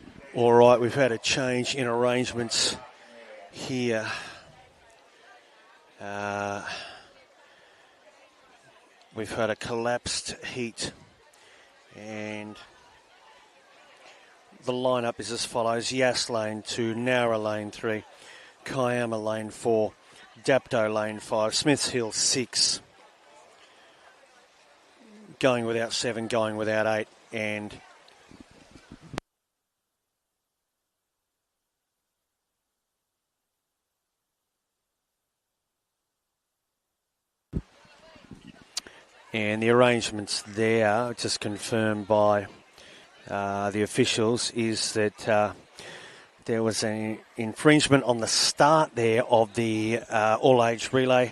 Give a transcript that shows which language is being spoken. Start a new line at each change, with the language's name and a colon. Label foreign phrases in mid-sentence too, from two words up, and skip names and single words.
English: All right, we've had a change in arrangements here. We've had a collapsed heat, and the lineup is as follows: Yass lane 2, Nowra lane 3, Kiama lane 4, Dapto lane 5, Smiths Hill 6, going without 7, going without 8, and the arrangements there, just confirmed by the officials, is that there was an infringement on the start there of the all-age relay.